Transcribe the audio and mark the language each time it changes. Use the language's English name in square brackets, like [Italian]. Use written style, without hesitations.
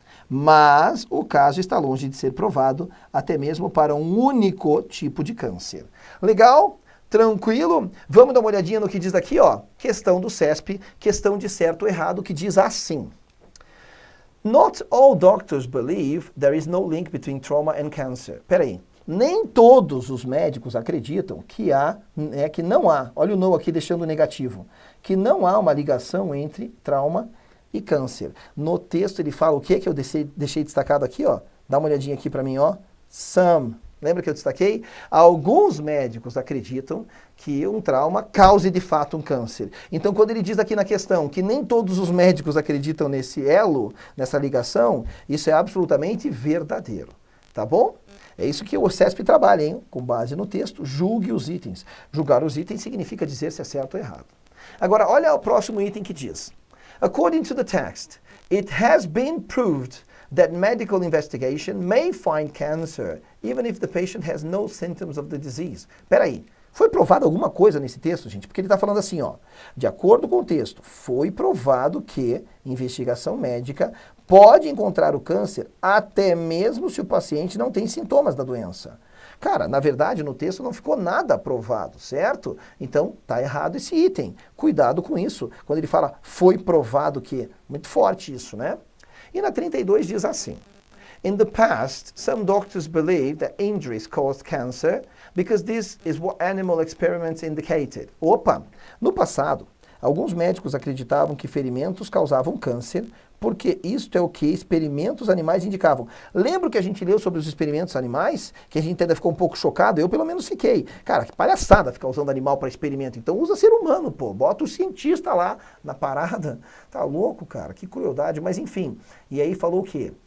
[Portuguese] Mas o caso está longe de ser provado, até mesmo para um único tipo de câncer. Legal? Tranquilo? Vamos dar uma olhadinha no que diz aqui, ó. Questão do CESP, questão de certo ou errado, que diz assim. [English] Not all doctors believe there is no link between trauma and cancer. [Portuguese] Peraí. Nem todos os médicos acreditam que não há, olha o no aqui deixando negativo, que não há uma ligação entre trauma e câncer. No texto ele fala o que eu deixei destacado aqui, ó. Dá uma olhadinha aqui para mim, ó. Some Lembra que eu destaquei? Alguns médicos acreditam que um trauma cause de fato um câncer. Então, quando ele diz aqui na questão que nem todos os médicos acreditam nesse elo, nessa ligação, isso é absolutamente verdadeiro. Tá bom? É isso que o CESP trabalha, hein? Com base no texto, julgue os itens. Julgar os itens significa dizer se é certo ou errado. Agora, olha o próximo item que diz. [English] According to the text, it has been proved that medical investigation may find cancer, even if the patient has no symptoms of the disease. [Portuguese] Peraí, foi provado alguma coisa nesse texto, gente? Porque ele está falando assim, ó. De acordo com o texto, foi provado que investigação médica pode encontrar o câncer até mesmo se o paciente não tem sintomas da doença. Cara, na verdade, no texto não ficou nada provado, certo? Então, tá errado esse item. Cuidado com isso. Quando ele fala foi provado que, muito forte isso, né? E na 32 diz assim: [English] In the past, some doctors believed that injuries caused cancer because this is what animal experiments indicated. [Portuguese] Opa! No passado, alguns médicos acreditavam que ferimentos causavam câncer porque isto é o que experimentos animais indicavam. Lembra que a gente leu sobre os experimentos animais? Que a gente ainda ficou um pouco chocado? Eu pelo menos fiquei. Cara, que palhaçada ficar usando animal para experimento. Então usa ser humano, pô. Bota o cientista lá na parada. Tá louco, cara? Que crueldade. Mas enfim. E aí falou o quê?